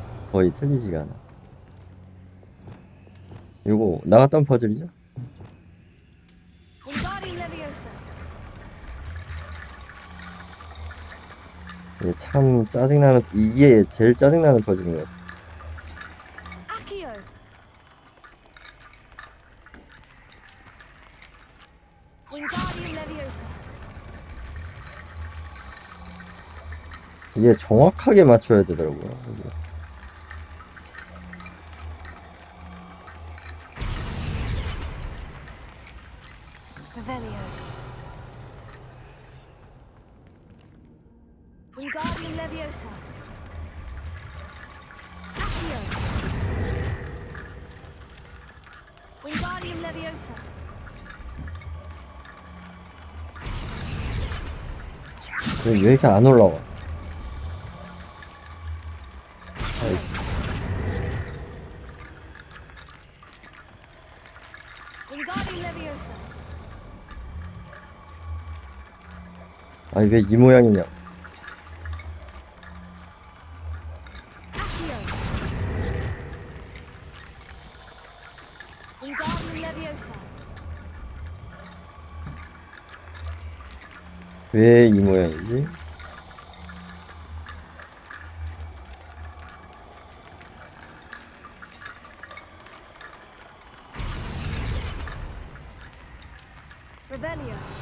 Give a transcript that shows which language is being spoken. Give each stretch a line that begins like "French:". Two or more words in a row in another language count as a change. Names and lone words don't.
Korean: 거의 틀리지가 않아. 요거 나갔던 퍼즐이죠?
Latin: Wingardium Leviosa.
Korean: 이게 참 짜증나는, 이게 제일 짜증나는 퍼즐인 것 같아.
Latin: Accio. Wingardium Leviosa.
Korean: 이게 정확하게 맞춰야 되더라고요. 이게.
Latin: Revelio. Wingardium Leviosa. Accio. Wingardium Leviosa.
Korean: 왜 이렇게 안 올라와?
Latin: Wingardium Leviosa.
Korean: 아니 왜 이 모양이냐?
Latin: Accio. Wingardium Leviosa.
Korean: 왜 이 모양이지?
Latin: Revelio.